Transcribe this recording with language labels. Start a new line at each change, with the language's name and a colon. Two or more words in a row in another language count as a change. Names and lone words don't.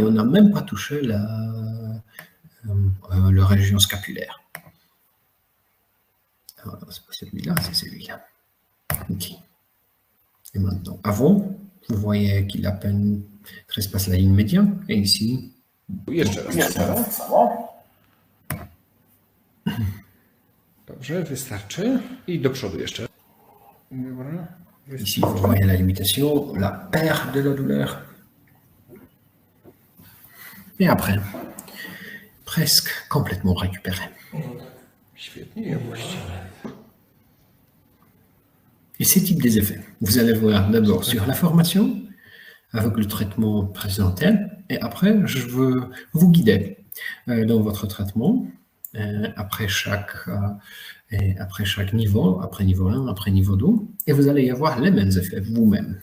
French: On n'a même pas touché la région scapulaire. Alors, c'est pas celui-là, c'est celui-là. Ok. Et maintenant, avant, vous voyez qu'il a peine trespasse la ligne médiane, et ici.
Polish: Jeszcze raz. Dobrze, wystarczy. I do przodu jeszcze. Dobra.
French: Ici, vous voyez la limitation, la perte de la douleur. Et après, presque complètement récupéré.
Polish: Świetnie, właściwie.
French: Et ces types des effets, vous allez voir d'abord sur la formation, avec le traitement présenté, et après, je veux vous guider dans votre traitement, après chaque niveau, après niveau 1, après niveau 2, et vous allez y avoir les mêmes effets vous-même.